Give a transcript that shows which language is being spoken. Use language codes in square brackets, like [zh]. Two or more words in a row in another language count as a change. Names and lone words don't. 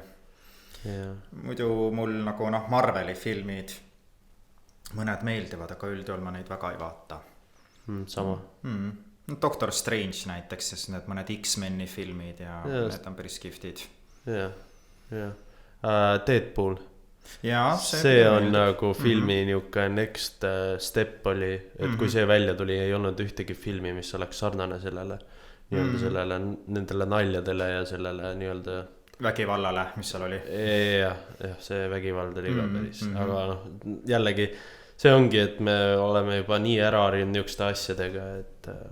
[et] Muidu mul nagu Marveli filmid mõned meeldivad, aga üldjuhul ma neid väga ei vaata. Sama Doctor Strange näiteks, sest need mõned X-meni filmid ja need on päris kihvtid. Jah Deadpool. Jaa, see on nagu filmi niuke [en] next step [et] oli, et kui see välja tuli, ei olnud ühtegi filmi, mis oleks sarnane sellele nii-öelda sellele nendele naljadele ja sellele nii-öelda vägivallale, mis seal oli. jah, see vägivald oli ka päris, aga noh, jällegi see ongi, et me oleme juba nii ära harjunud niisuguste asjadega, et